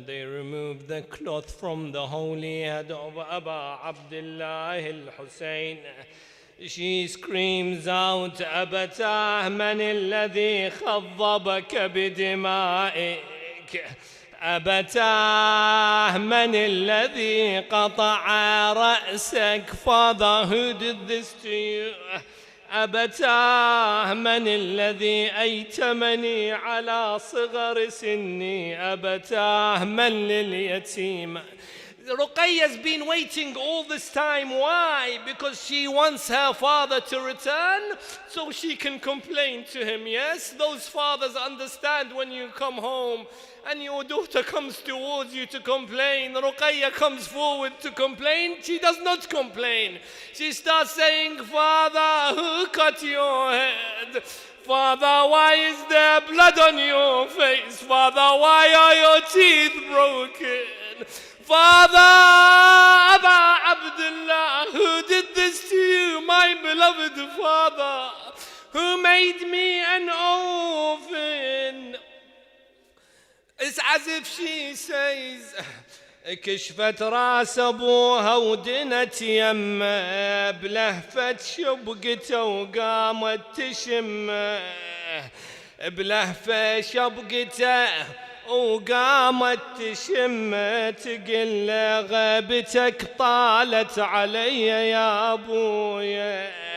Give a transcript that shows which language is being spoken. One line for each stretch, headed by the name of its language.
English: They removed the cloth from the holy head of Aba Abdullah al-Hussein. She screams out,
Arabic: أبتاه من الذي خضبك بدمائك؟ أبتاه من الذي قطع رأسك؟
English: Father, who did this to you?
Arabic: أبتاه من الذي أيتمني على صغر سني؟ أبتاه من لليتيم؟
English: Ruqayya's been waiting all this time. Why? Because she wants her father to return so she can complain to him. Yes, those fathers understand when you come home and your daughter comes towards you to complain. Ruqayya comes forward to complain. She does not complain. She starts saying, Father, who cut your head? Father, why is there blood on your face? Father, why are your teeth broken? Father Aba Abdullah, who did this to you, my beloved father, who made me an orphan? It's as if she says,
Arabic: كشفت راس ابوها ودنت يمه بلهفة شبقته وقامت تشمه بلهفة شبقته وقامت تشمه تقل غيبتك طالت علي يا ابويا